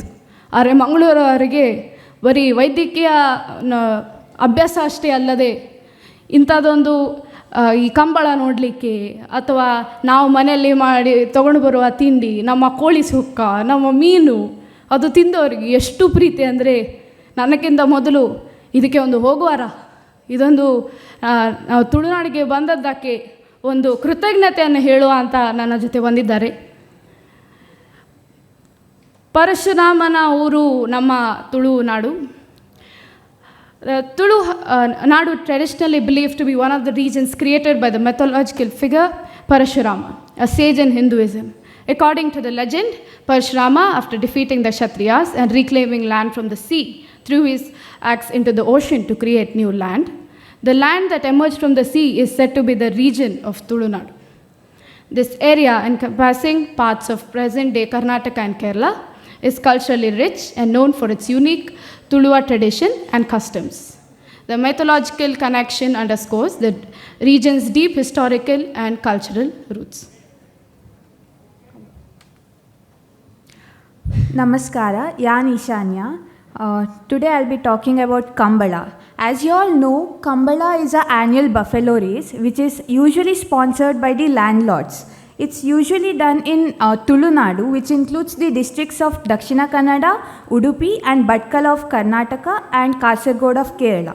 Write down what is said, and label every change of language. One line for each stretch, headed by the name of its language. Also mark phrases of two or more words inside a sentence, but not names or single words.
Kannada: ಆದರೆ ಮಂಗಳೂರವರಿಗೆ ಬರೀ ವೈದ್ಯಕೀಯ ಅಭ್ಯಾಸ ಅಷ್ಟೇ ಅಲ್ಲದೆ ಇಂಥದ್ದೊಂದು ಈ ಕಂಬಳ ನೋಡಲಿಕ್ಕೆ ಅಥವಾ ನಾವು ಮನೆಯಲ್ಲಿ ಮಾಡಿ ತೊಗೊಂಡು ಬರುವ ತಿಂಡಿ, ನಮ್ಮ ಕೋಳಿ ಸುಕ್ಕ, ನಮ್ಮ ಮೀನು, ಅದು ತಿಂದವರಿಗೆ ಎಷ್ಟು ಪ್ರೀತಿ ಅಂದರೆ ನನಗಿಂತ ಮೊದಲು ಇದಕ್ಕೆ ಒಂದು ಹೋಗುವಾರ, ಇದೊಂದು ನಾವು ತುಳುನಾಡಿಗೆ ಬಂದದ್ದಕ್ಕೆ ಒಂದು ಕೃತಜ್ಞತೆಯನ್ನು ಹೇಳುವ ಅಂತ ನನ್ನ ಜೊತೆ ಬಂದಿದ್ದಾರೆ. ಪರಶುರಾಮನ ಊರು ನಮ್ಮ ತುಳುನಾಡು.
English: Tulu Nadu traditionally believed to be one of the regions created by the mythological figure Parashurama, a sage in Hinduism. According to the legend, Parashurama, after defeating the Kshatriyas and reclaiming land from the sea, threw his axe into the ocean to create new land. The land that emerged from the sea is said to be the region of Tulu Nadu. This area, encompassing parts of present-day Karnataka and Kerala, is culturally rich and known for its unique Tuluva tradition and customs. The mythological connection underscores the region's deep historical and cultural roots.
Tulu: ನಮಸ್ಕಾರ, ಯಾನ್ ಈಶಾನ್ಯ.
English: Today I'll be talking about Kambala. As you all know, Kambala is an annual buffalo race which is usually sponsored by the landlords. It's usually done in Tulu Nadu, which includes the districts of Dakshina Kannada, Udupi and Bhatkal of Karnataka and Kasaragod of Kerala.